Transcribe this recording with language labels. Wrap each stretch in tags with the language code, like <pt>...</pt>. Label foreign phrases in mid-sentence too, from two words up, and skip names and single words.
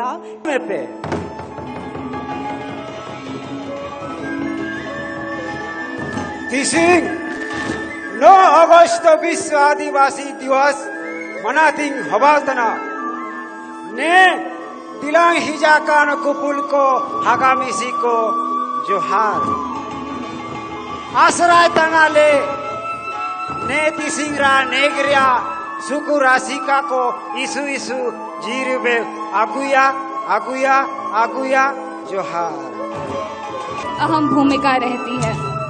<hoc>पे तिसिंग 9 अगस्त विश्व आदिवासी दिवस मनातिंग हबालतना ने तिलांग हिजाकान कुपुल को हागामिसी को जोहार आसराय तंगाले ने तिसिंगरा नेगरिया सुकु राशिका को इसु इसु जीरुबे आगुया आगुया आगुया जोहार।</hoc> <hi>अहम भूमिका रहती है।</hi>